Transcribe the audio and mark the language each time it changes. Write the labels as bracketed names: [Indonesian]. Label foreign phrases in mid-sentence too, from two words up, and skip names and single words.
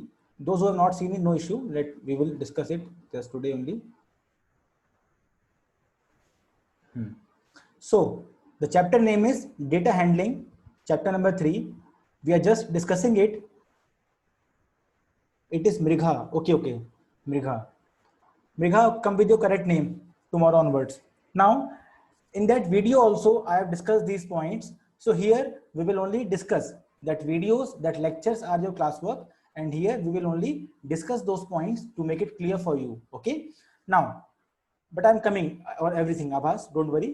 [English] Those who have not seen it, no issue. We will discuss it just today only. So the chapter name is data handling, chapter number 3. We are just discussing it. It is Mrigha. Okay. Mrigha. Mrigha, come with your correct name tomorrow onwards. Now, in that video also, I have discussed these points. So here we will only discuss that videos, that lectures are your classwork. And here we will only discuss those points to make it clear for you. Okay. Now, but I'm coming on everything, Abbas, don't worry.